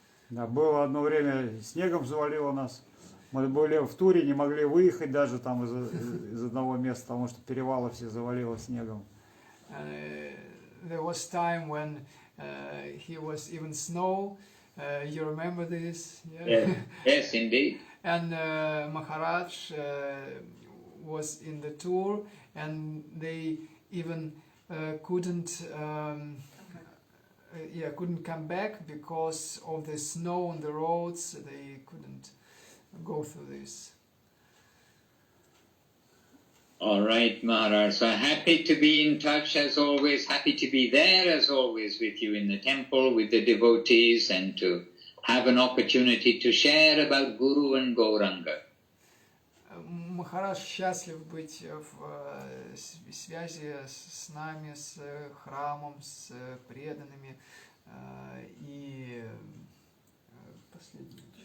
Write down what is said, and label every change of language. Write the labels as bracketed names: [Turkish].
[Russian] Да, было одно время, снегом завалило нас. Мы были в туре, не могли выехать даже там из одного места, потому что перевалы все завалило снегом. [English] There was time when here was even snow. You remember this? Yeah. Yes, indeed. And Maharaj was in the tour, and they even couldn't come back because of the snow on the roads. They couldn't go through this. All right, Maharaj. So happy to be in touch as always, happy to be there as always with you in the temple, with the devotees, and to have an opportunity to share about Guru and Gauranga. [Russian] Махарадж счастлив быть в связи с нами, с храмом, с преданными и последний.